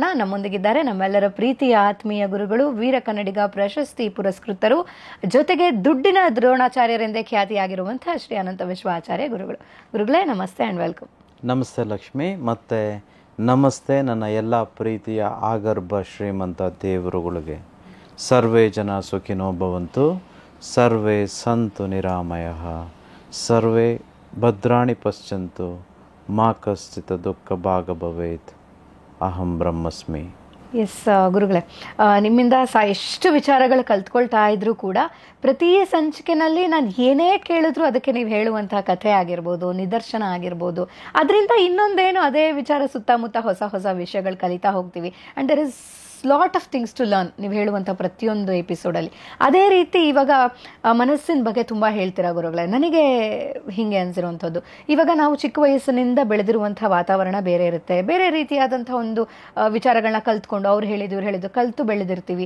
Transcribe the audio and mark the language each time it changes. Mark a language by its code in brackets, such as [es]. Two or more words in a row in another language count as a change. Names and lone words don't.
[kn] ನಮ್ಮೊಂದಿಗಿದ್ದಾರೆ ನಮ್ಮೆಲ್ಲರ ಪ್ರೀತಿಯ ಆತ್ಮೀಯ ಗುರುಗಳು, ವೀರ ಕನ್ನಡಿಗ ಪ್ರಶಸ್ತಿ ಪುರಸ್ಕೃತರು, ಜೊತೆಗೆ ದುಡ್ಡಿನ ದ್ರೋಣಾಚಾರ್ಯರೆಂದೇ ಖ್ಯಾತಿಯಾಗಿರುವಂತಹ ಶ್ರೀ ಅನಂತ ವಿಶ್ವಾಚಾರ್ಯ ಗುರುಗಳು. ಗುರುಗಳೇ ನಮಸ್ತೆ [en] and welcome. [kn] ನಮಸ್ತೆ ಲಕ್ಷ್ಮಿ, ಮತ್ತು ನಮಸ್ತೆ ನನ್ನ ಎಲ್ಲ ಪ್ರೀತಿಯ ಆಗರ್ಭ ಶ್ರೀಮಂತ ದೇವರುಗಳಿಗೆ. [sa] ಸರ್ವೇ ಜನ ಸುಖಿನೋ ಭವಂತು, ಸರ್ವೇ ಸಂತು ನಿರಾಮಯಃ, ಸರ್ವೇ ಭದ್ರಾಣಿ ಪಶ್ಯಂತು, ಮಾ ಕಶ್ಚಿತ್ ದುಃಖ ಭಾಗ ಭವೇತ್, ಅಹಂ ಬ್ರಹ್ಮಸ್ಮಿ. [kn] ಎಸ್ ಗುರುಗಳೇ, ನಿಮ್ಮಿಂದ ಎಷ್ಟು ವಿಚಾರಗಳು ಕಲ್ತ್ಕೊಳ್ತಾ ಇದ್ರೂ ಕೂಡ ಪ್ರತಿ ಸಂಚಿಕೆನಲ್ಲಿ ನಾನು ಏನೇ ಕೇಳಿದ್ರು ಅದಕ್ಕೆ ನೀವು ಹೇಳುವಂತಹ ಕಥೆ ಆಗಿರ್ಬೋದು, ನಿದರ್ಶನ ಆಗಿರ್ಬೋದು, ಅದರಿಂದ ಇನ್ನೊಂದೇನು ಅದೇ ವಿಚಾರ ಸುತ್ತಮುತ್ತ ಹೊಸ ವಿಷಯಗಳು ಕಲಿತಾ ಹೋಗ್ತೀವಿ. [en] and there is lot of things to learn [kn] ನೀವು ಹೇಳುವಂಥ ಪ್ರತಿಯೊಂದು ಎಪಿಸೋಡಲ್ಲಿ. ಅದೇ ರೀತಿ ಇವಾಗ ಮನಸ್ಸಿನ ಬಗ್ಗೆ ತುಂಬ ಹೇಳ್ತೀರಾ ಗುರುಗಳೇ. ನನಗೆ ಹೀಗೆ ಅನಿಸಿರುವಂಥದ್ದು, ಇವಾಗ ನಾವು ಚಿಕ್ಕ ವಯಸ್ಸಿನಿಂದ ಬೆಳೆದಿರುವಂಥ ವಾತಾವರಣ ಬೇರೆ ಇರುತ್ತೆ, ಬೇರೆ ರೀತಿಯಾದಂಥ ಒಂದು ವಿಚಾರಗಳನ್ನ ಕಲ್ತ್ಕೊಂಡು ಅವ್ರು ಹೇಳಿದ್ದು ಕಲಿತು ಬೆಳೆದಿರ್ತೀವಿ.